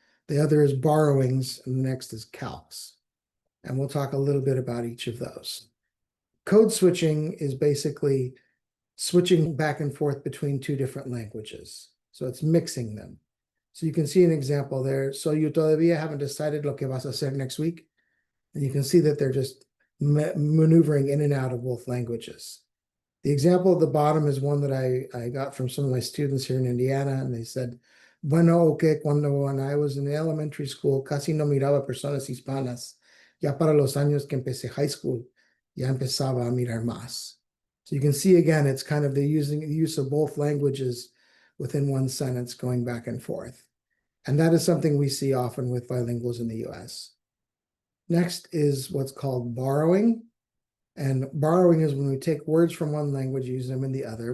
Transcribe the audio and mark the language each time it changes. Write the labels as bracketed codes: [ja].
[en] The other is borrowings, and the next is calques. And we'll talk a little bit about each of those. Code switching is basically switching back and forth between two different languages. So it's mixing them. So you can see an example there. So you [es] todavía [en] haven't decided [es] lo que vas a hacer [en] next week. And you can see that they're just maneuvering in and out of both languages. The example at the bottom is one that I got from some of my students here in Indiana, and they said, bueno, okay, when I was in elementary school, [es] casi no miraba personas hispanas. Ya para los años que empecé [en] high school, [es] ya empezaba a mirar más. [en] So you can see again, it's kind of the use of both languages within one sentence going back and forth. And that is something we see often with bilinguals in the US. Next is what's called borrowing. And borrowing is when we take words from one language, use them in the other.